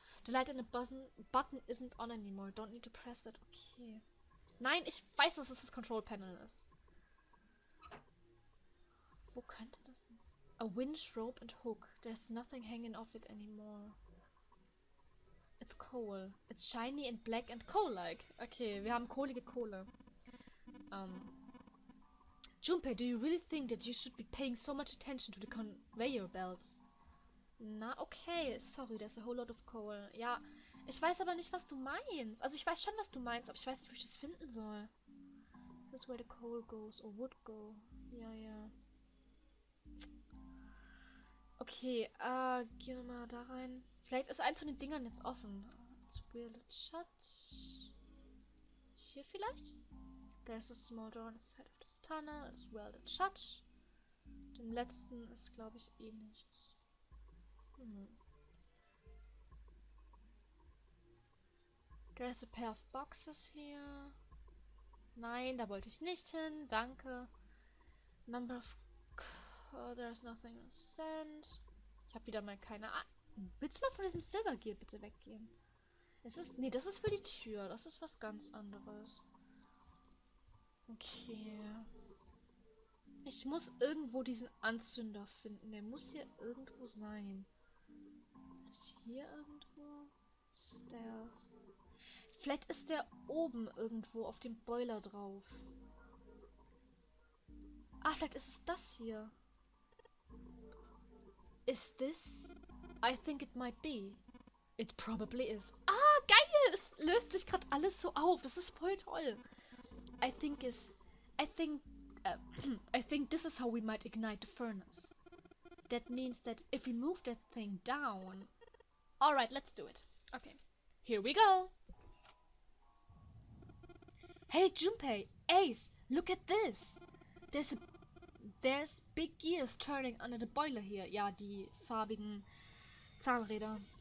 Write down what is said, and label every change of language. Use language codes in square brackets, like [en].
[en] The light in the button isn't on anymore. Don't need to press that. Okay. [de] Nein, ich weiß, dass es das Control Panel ist. Wo könnte das denn sein? [en] A winch, rope and hook. There's nothing hanging off it anymore. It's coal. It's shiny and black and coal-like. [de] Okay, wir haben kohlige Kohle. [en] Junpei, do you really think that you should be paying so much attention to the conveyor belt? Na, okay. Sorry, there's a whole lot of coal. [de] Ja, ich weiß aber nicht, was du meinst. Also ich weiß schon, was du meinst, aber ich weiß nicht, wo ich das finden soll. [en] This is where the coal goes, or would go. [de] Ja, ja. Okay, gehen wir mal da rein. Vielleicht ist eins von den Dingern jetzt offen. [en] It's welded shut. [de] Hier vielleicht? [en] There's a small door on the side of this tunnel. It's welded shut. [de] Dem letzten ist, glaube ich, eh nichts. [en] There's a pair of boxes here. [de] Nein, da wollte ich nicht hin. Danke. [en] Number of... there's nothing to send. [de] Ich habe wieder mal keine Ahnung. Willst du mal von diesem Silver Gear bitte weggehen? Nee, das ist für die Tür. Das ist was ganz anderes. Okay. Ich muss irgendwo diesen Anzünder finden. Der muss hier irgendwo sein. Ist hier irgendwo? Stairs. Vielleicht ist der oben irgendwo auf dem Boiler drauf. Ah, vielleicht ist es das hier. [en] Is this? I think it might be. It probably is. [de] Ah, geil! Es löst sich gerade alles so auf. Das ist voll toll. [en] I think this is how we might ignite the furnace. That means that if we move that thing down... Alright, let's do it. Okay. Here we go! Hey, Junpei! Ace! Look at this! There's big gears turning under the boiler here. [de] Ja, die farbigen Zahnräder.